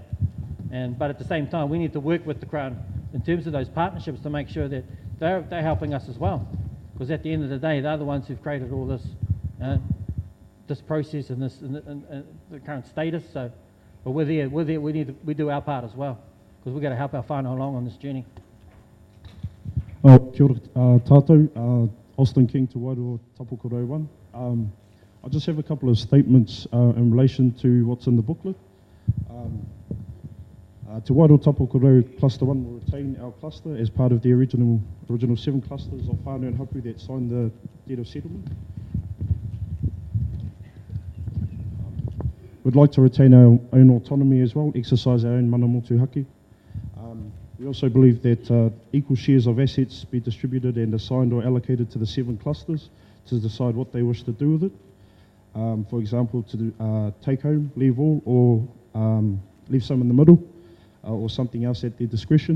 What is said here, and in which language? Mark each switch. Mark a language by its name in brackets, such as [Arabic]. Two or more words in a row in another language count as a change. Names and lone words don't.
[English] But at the same time, we need to work with the Crown in terms of those partnerships to make sure that they're helping us as well. Because at the end of the day, they're the ones who've created all this this process and the current status. So, but we're there. We do our part as well, because we've got to help our whānau along on this journey. [Māori] Kia ora tātou, [English] Austin King to Wairoa Tapokoro 1. I just have a couple of statements in relation to what's in the booklet. Te Wairoa Tapokoro Cluster 1 will retain our cluster as part of the original 7 clusters of whānau and hapu that signed the deed of settlement. We'd like to retain our own autonomy as well, exercise our own [Māori] mana motuhake. [English] We also believe that equal shares of assets be distributed and assigned or allocated to the 7 clusters to decide what they wish to do with it. For example, to take home, leave all, or leave some in the middle, or something else at their discretion.